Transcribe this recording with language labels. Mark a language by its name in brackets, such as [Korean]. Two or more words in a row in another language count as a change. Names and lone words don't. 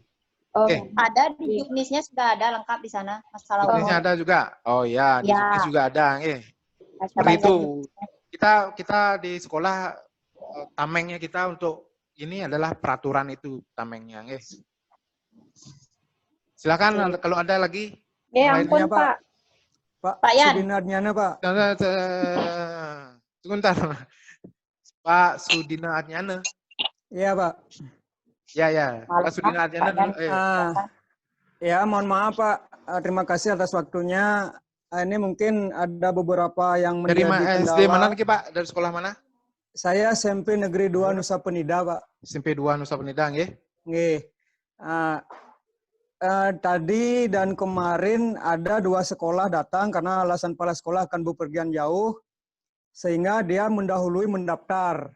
[Indonesian] Ada di juknisnya sudah ada lengkap di sana masalah. Juknisnya ada juga. Oh ya, di juknis juga ada. Seperti itu. Kita di sekolah tamengnya kita untuk ini adalah peraturan itu tamengnya, guys. Silakan kalau ada lagi. Ampun Pak. Pak Yan. Sudinarnyana Pak. Sebentar. Pak Sudina Adnyana. Iya Pak. Ya. Pak Sudina Adnyana. Ya, mohon maaf Pak. Terima kasih atas waktunya. Ini mungkin ada beberapa yang menjadi kendala. Dari SD mana nih Pak? Dari sekolah mana? Saya SMP Negeri 2 Nusa Penida, Pak. SMP 2 Nusa Penida, nggih? Nggih. Tadi dan kemarin ada 2 sekolah datang karena alasan kepala sekolah akan bepergian jauh, sehingga dia mendahului mendaftar.